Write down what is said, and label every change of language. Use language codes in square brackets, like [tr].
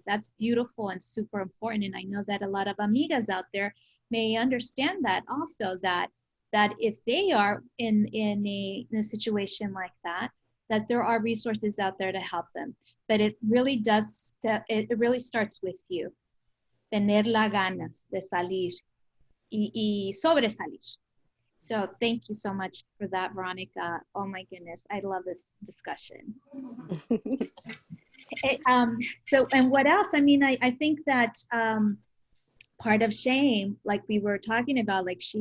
[en] That's beautiful and super important. And I know that a lot of amigas out there may understand that also, that if they are in a situation like that there are resources out there to help them. But it really starts with you. [es] Tener las ganas de salir y sobresalir. [en] So thank you so much for that, Veronica. Oh my goodness, I love this discussion. So, and what else? I mean, I think that part of shame, like we were talking about, like